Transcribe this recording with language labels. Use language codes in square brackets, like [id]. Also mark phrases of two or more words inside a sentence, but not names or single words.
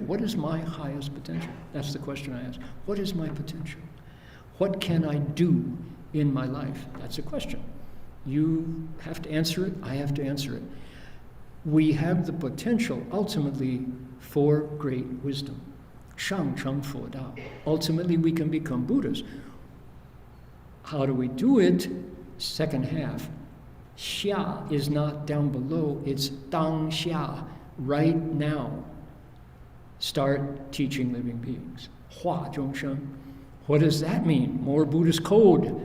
[en] What is my highest potential? That's the question I ask. What is my potential? What can I do in my life? That's a question. You have to answer it. I have to answer it. We have the potential, ultimately, for great wisdom. [zh] 上成佛道. [en] Ultimately, we can become Buddhas. How do we do it? Second half. Xia is not down below, it's [zh] 當下, [en] right now. Start teaching living beings. [zh] 化眾生. [en] What does that mean? More Buddhist code.